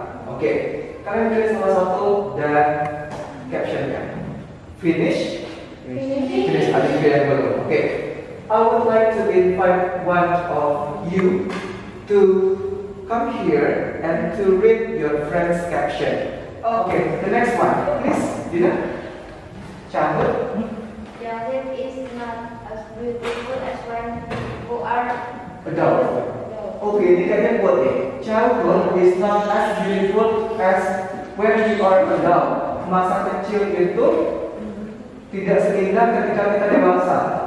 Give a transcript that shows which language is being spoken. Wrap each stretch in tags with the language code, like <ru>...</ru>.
<id>Oke, kalian pilih salah satu dan captionnya. Finish ada pilihan belum?</id> <en>Oke, I would like to invite one of you to come here and to read your friend's caption. Okay, the next one, please, Dina. Childhood. Childhood is not as beautiful as when you are Adult.</en> <id>Oke, ini kayaknya buat</id> <en>childhood is not as beautiful as when you are adult.</en> <id>Masa kecil itu tidak seindah ketika kita dewasa.</id>